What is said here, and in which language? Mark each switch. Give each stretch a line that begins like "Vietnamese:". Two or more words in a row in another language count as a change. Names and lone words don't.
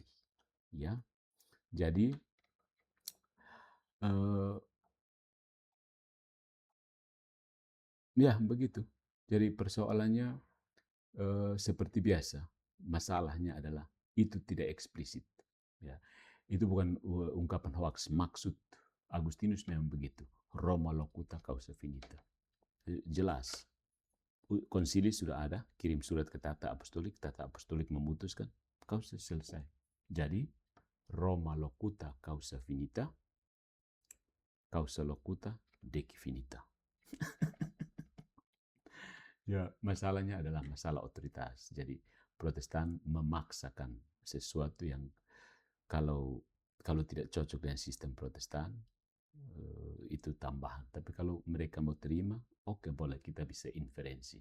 Indonesian: Ya, jadi ya begitu. Jadi persoalannya seperti biasa, masalahnya adalah itu tidak eksplisit. Ya, itu bukan ungkapan hoax. Maksud Agustinus memang begitu.
Latin: Roma locuta causa finita.
Indonesian: Jelas. Konsili sudah ada, kirim surat ke tata apostolik memutuskan, kausa selesai.
Latin: Jadi, Roma locuta causa finita, causa locuta deci finita.
Indonesian: Ya, masalahnya adalah masalah otoritas. Jadi, Protestan memaksakan sesuatu yang kalau tidak cocok dengan sistem Protestan, itu tambahan. Tapi kalau mereka mau terima, oke, boleh, kita bisa inferensi.